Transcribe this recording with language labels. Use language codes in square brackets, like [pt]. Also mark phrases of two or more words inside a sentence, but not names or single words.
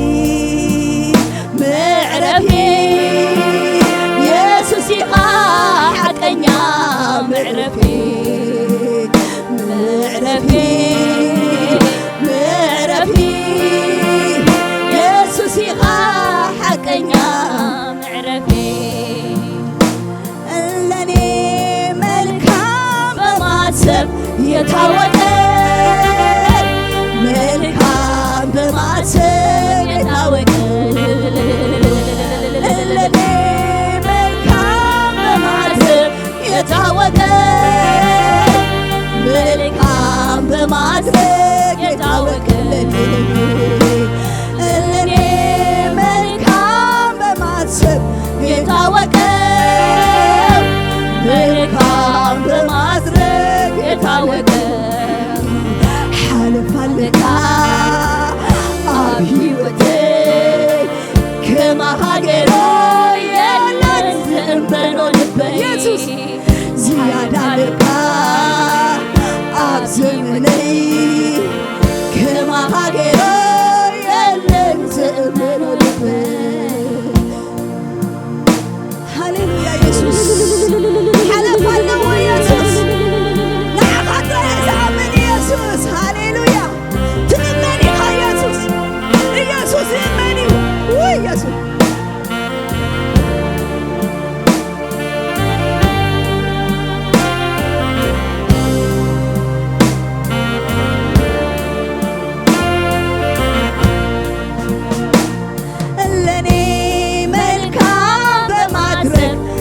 [ti] ምዕረፊ ኢየሱስ ኢኻ ሓቀኛ ምዕረፊ ምዕረፊ ምዕረፊ ኢየሱስ ኢኻ ሓቀኛ ምዕረፊ [am] ለኔ መልካም በማሰብ የታወቀ መልካም በማሰብ የታወቀ ለኔ መልካም በማሰብ የታወቀ መልካም በማድረግ የታወቀ ለኔ መልካም በማሰብ የታወቀ መልካም በማድረግ የታወቀ [ti] ሓልፋለካ ኣብ ሕይወተይ ከማኻ ገይሮ የለን ዝእመኖ ልበይ ኢየሱስ ዝያዳለካ ኣብ ዘመነይ ከማኻ ገይሮ የለን ዝእመኖ ልበይ ሃሌሉያ ኢየሱስ ሓለፋለዎ ኢየሱስ ንዓኻ ጥራሕ ዝኣምን ኢየሱስ ሃሌሉያ ትእመን ኢኻ ኢየሱስ ኢየሱስ ይእመን እዩ ውይ ኢየሱስ [am] ለኔ መልካም በማድረግ